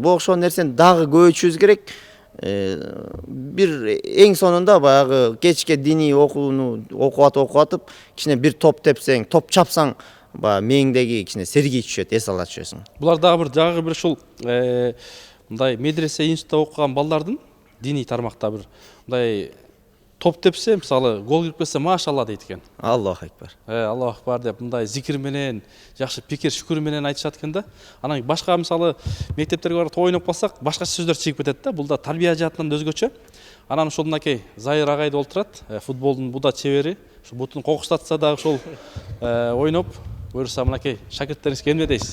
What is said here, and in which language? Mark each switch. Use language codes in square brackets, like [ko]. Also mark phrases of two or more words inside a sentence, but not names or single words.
[ky] Бул окшогон нерсени дагы көбөйтүшүбүз керек. Бир эң сонунда баягы кечке диний окууну окуп атып, кичине бир топ тепсең, топ чапсаң, баягы мээңдеги кичине сергий түшөт, эс ала түшөсүң. Булар дагы бир ушул мындай медресе институтта окуган балдардын диний тармакта бир мындай топ тепсе, мисалы гол кирип кетсе, машалла дейт экен. [ar] الله أكبر. الله أكبر [ky] деп мындай зикир менен, жакшы пикир, шүкүр менен айтышат экен да. Анан башка мисалы мектептерге барып ойноп калсак, башка сөздөр чыгып кетет да. Бул да тарбия жаатынан өзгөчө. Анан ошол мынакей Зайыр агай да олтурат, футболдун буда чебери. Ошо бутун кокуштатса дагы ошол ойноп, буюрса мынакей шакирттериңизге эмне дейсиз?